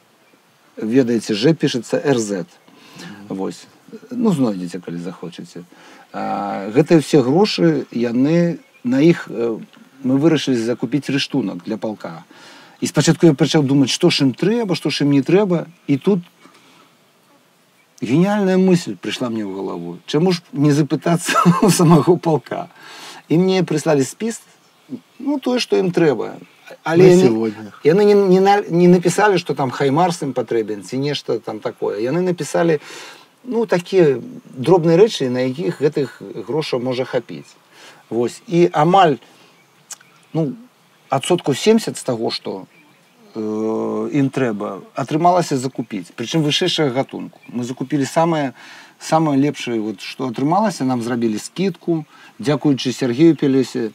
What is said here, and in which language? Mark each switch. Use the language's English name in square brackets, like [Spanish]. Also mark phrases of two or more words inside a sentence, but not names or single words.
[Belarusian] Ведаеце, Ж пішацца РЗ. Вось. Ну, знойдзеце, калі захочаце. Гэтыя ўсе грошы, яны на іх мы вырашылі закупіць рыштунак для палка. І спачатку я пачаў думаць, што ж ім трэба, што ж ім не трэба. [Russian] І тут гениальная мысль пришла мне в голову. Чему ж не запытаться у самого полка? И мне прислали список, ну, то, что им треба. [Belarusian] Але [Russian] сегодня. И они не написали, что там Хаймарс им потребен, и нечто там такое. И они написали, ну, такие дробные речи, [Belarusian] на яких этих грошей може хапить. Вось. И амаль, ну, адсоткаў 70 з таго, што ім трэба, атрымалася закупіць. Прычым вышэйшага гатунку. Мы закупілі самае лепшае, вот, што атрымалася, нам зрабілі скидку, дзякуючы Сергею Пелесе.